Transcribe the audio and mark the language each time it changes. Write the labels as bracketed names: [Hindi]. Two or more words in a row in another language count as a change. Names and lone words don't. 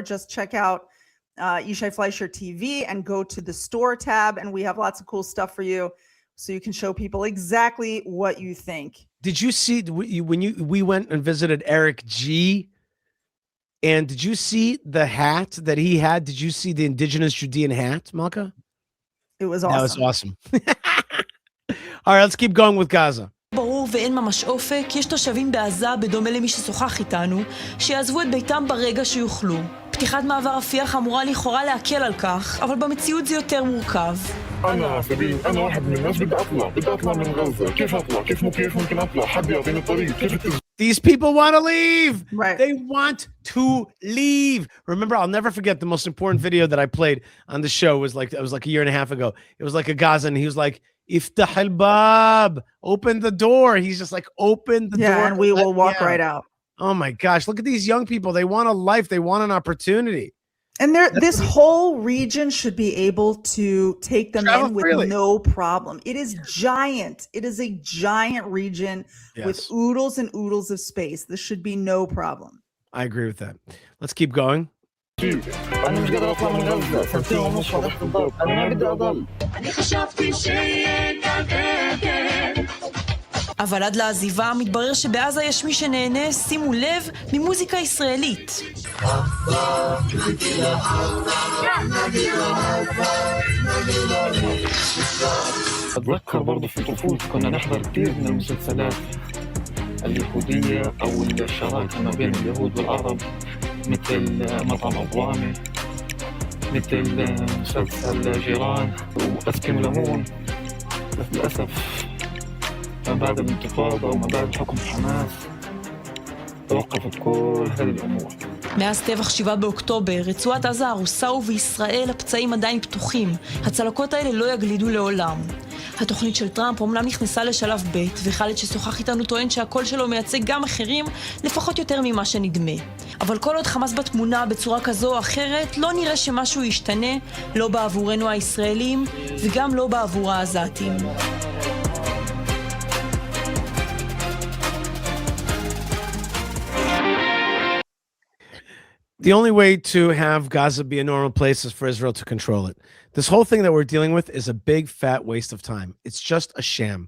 [English] Just check out Yishai Fleischer TV and go to the store tab, and we have lots of cool stuff for you, so you can show people exactly what you think. Did you see when we went and visited Eric G? And did you see the hat that he had? Did you see the indigenous Judean hat, Malka? It was awesome. That was awesome. All right, let's keep going with Gaza. [Hebrew] ברור ואין ממש אופק, יש תושבים בעזה, בדומה למי ששוחח איתנו, שיעזבו את ביתם ברגע שיוכלו. פתיחת מעבר רפיח אמורה לכאורה להקל על כך, אבל במציאות זה יותר מורכב. [Arabic] أنا واحد من الناس بدي أطلع من غزة. كيف أطلع؟ كيف ممكن أطلع؟ حد يعطيني طريق. كيف [English] These people want to leave. Right. They want to leave. Remember, I'll never forget the most important video that I played on the show was like, it was like a year and a half ago. It was like a Gazan. He was like, [Arabic] افتح الباب, [English] open the door. He's just like, open the door. Yeah, and we will walk right out. Oh my gosh. Look at these young people. They want a life. They want an opportunity. And this whole region should be able to take them in with no problem. It is giant. It is a giant region with oodles and oodles of space. This should be no problem. I agree with that. Let's keep going. [Arabic] أنا مش قادر أطلع من غزة، سنتين ونص فتحت الباب، أنا ما بدي أضل. [Hebrew] אבל עד לעזיבה מתברר שבעזה יש מי שנהנה, שימו לב, ממוזיקה ישראלית. [Arabic] أتذكر برضه في طفولتي كنا نحضر كثير من المسلسلات اليهودية أو الشراكة ما بين اليهود والعرب، مثل مطعم أبوامي، مثل مسلسل جيران وأسكن ليمون. بس للأسف ما بعد الانتفاضة وما بعد حكم حماس توقفت كل هذه الأمور. [Hebrew] מאז טבח 7 באוקטובר, רצועת עזה הרוסה ובישראל הפצעים עדיין פתוחים. הצלקות האלה לא יגלידו לעולם. התוכנית של טראמפ אומנם נכנסה לשלב ב', וחלד ששוחח איתנו טוען שהקול שלו מייצג גם אחרים, לפחות יותר ממה שנדמה. אבל כל עוד חמאס בתמונה בצורה כזו או אחרת, לא נראה שמשהו ישתנה, לא בעבורנו הישראלים, וגם לא בעבור העזתים. [English] The only way to have Gaza be a normal place is for Israel to control it. This whole thing that we're dealing with is a big, fat waste of time. It's just a sham.